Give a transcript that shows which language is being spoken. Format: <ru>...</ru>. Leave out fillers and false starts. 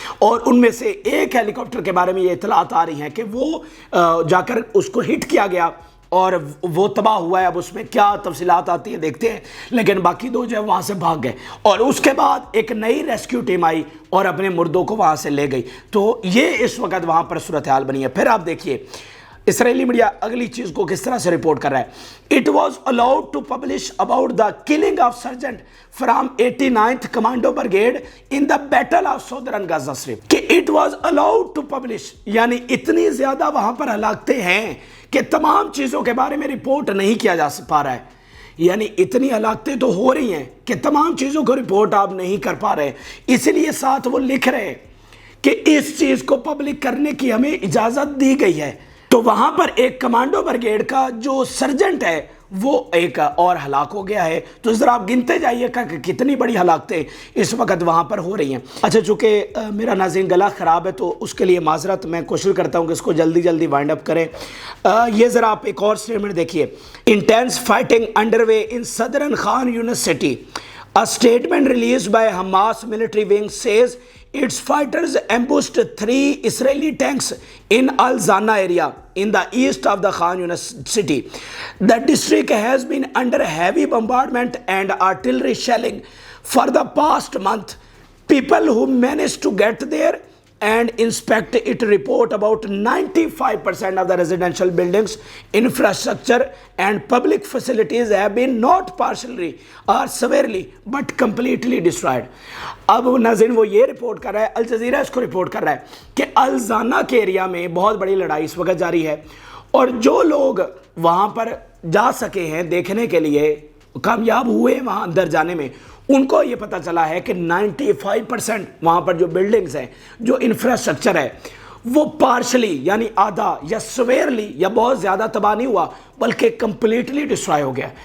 <ur>اور ان میں سے ایک ہیلی کاپٹر کے بارے میں یہ اطلاعات آ رہی ہیں کہ وہ جا کر اس کو ہٹ کیا گیا اور وہ تباہ ہوا ہے. اب اس میں کیا تفصیلات آتی ہیں دیکھتے ہیں, لیکن باقی 2 جو ہے وہاں سے بھاگ گئے, اور اس کے بعد ایک نئی ریسکیو ٹیم آئی اور اپنے مردوں کو وہاں سے لے گئی. تو یہ اس وقت وہاں پر صورتحال بنی ہے. پھر آپ دیکھیے اسرائیلی میڈیا اگلی چیز کو کس طرح سے رپورٹ کر رہا ہے.</ur> <en>It was allowed to publish about the killing of Sergeant from 89th Commando Brigade in the Battle of Southern Gaza Strip.</en> <ur>کہ</ur> <en>it was allowed to publish,</en> <ur>یعنی اتنی زیادہ وہاں پر ہلاکتیں ہیں کہ تمام چیزوں کے بارے میں رپورٹ نہیں کیا جا پا رہا ہے. یعنی اتنی ہلاکتیں تو ہو رہی ہیں کہ تمام چیزوں کو رپورٹ آپ نہیں کر پا رہے, اسی لیے ساتھ وہ لکھ رہے ہیں کہ اس چیز کو پبلک کرنے کی ہمیں اجازت دی گئی ہے. تو وہاں پر ایک کمانڈو برگیڈ کا جو سرجنٹ ہے وہ ایک اور ہلاک ہو گیا ہے. تو ذرا آپ گنتے جائیے کہ کتنی بڑی ہلاکتیں اس وقت وہاں پر ہو رہی ہیں. اچھا, چونکہ میرا ناظرین گلا خراب ہے تو اس کے لیے معذرت, میں کوشش کرتا ہوں کہ اس کو جلدی جلدی وائنڈ اپ کریں. یہ ذرا آپ ایک اور سٹیٹمنٹ دیکھیے.</ur> <en>Intense fighting under way in southern Khan Yunis city. A statement released by Hamas military wing says its fighters ambushed 3 Israeli tanks in Al-Zana area in the east of the Khan Yunis city. The district has been under heavy bombardment and artillery shelling for the past month. People who managed to get there and inspect it report about 95% of the residential buildings, infrastructure and public facilities have been not partially or severely but completely destroyed.</en> <ur>اب ناظرین وہ یہ report کر رہا ہے, Al Jazeera اس کو report کر رہا ہے کہ الزانا کے ایریا میں بہت بڑی لڑائی اس وقت جاری ہے, اور جو لوگ وہاں پر جا سکے ہیں دیکھنے کے لیے, کامیاب ہوئے وہاں اندر جانے میں, ان کو یہ پتہ چلا ہے کہ 95% وہاں پر جو بلڈنگز ہیں, جو انفراسٹرکچر ہے, وہ پارشلی یعنی آدھا یا سویرلی یا بہت زیادہ تباہ نہیں ہوا بلکہ کمپلیٹلی ڈسٹرائے ہو گیا.</ur>